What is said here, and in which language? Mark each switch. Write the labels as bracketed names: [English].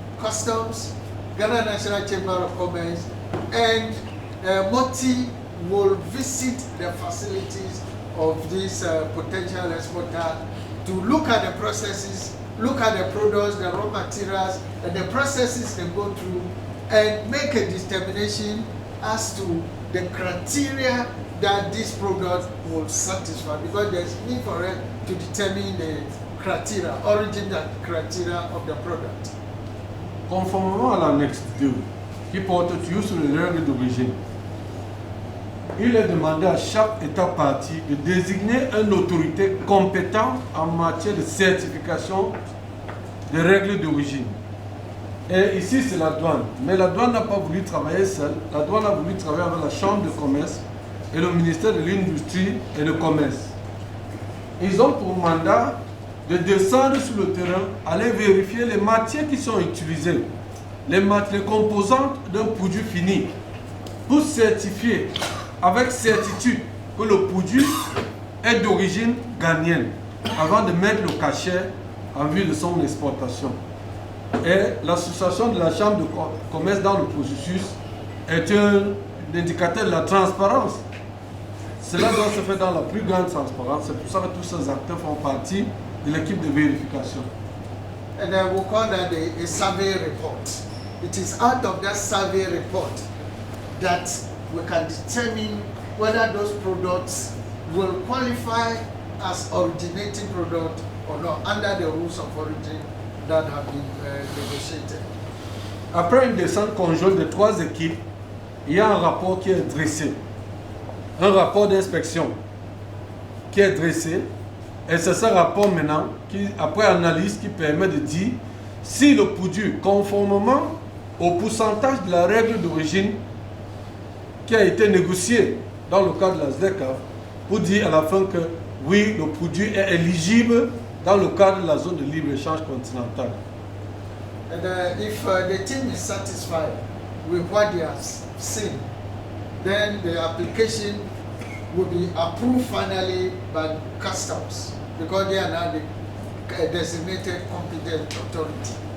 [English] Customs, Ghana National Chamber of Commerce, and MOTI will visit the facilities of this potential exporter to look at the processes, look at the products, the raw materials, and the processes they go through, and make a determination as to the criteria that this product will satisfy, because there's need for it to determine the criteria, origin criteria of the product. [French] Conformément à l'annexe 2, qui porte toujours sur les règles d'origine, il est demandé à chaque État partie de désigner une autorité compétente en matière de certification des règles d'origine. Et ici, c'est la douane. Mais la douane n'a pas voulu travailler seule. La douane a voulu travailler avec la Chambre de commerce et le ministère de l'Industrie et du Commerce. Ils ont pour mandat de descendre sur le terrain, aller vérifier les matières qui sont utilisées, les composantes d'un produit fini, pour certifier avec certitude que le produit est d'origine ghanéenne, avant de mettre le cachet en vue de son exportation. Et l'association de la Chambre de commerce dans le processus est un indicateur de la transparence. Cela doit se faire dans la plus grande transparence. C'est pour ça que tous ces acteurs font partie de l'équipe de vérification. [English] And we call that a survey report. It is out of that survey report that we can determine whether those products will qualify as originating product or not under the rules of origin that have been negotiated. [French] Après une descente conjointe de 3 équipes, il y a un rapport qui est dressé. Un rapport d'inspection qui est dressé. Et c'est ce rapport maintenant, qui, après analyse, qui permet de dire si le produit, conformément au pourcentage de la règle d'origine qui a été négocié dans le cadre de la SDECAF, pour dire à la fin que oui, le produit est éligible dans le cadre de la zone de libre-échange continentale. [English] And if the team is satisfied with what they have seen, then the application will be approved finally by customs, because they are now the designated competent authority.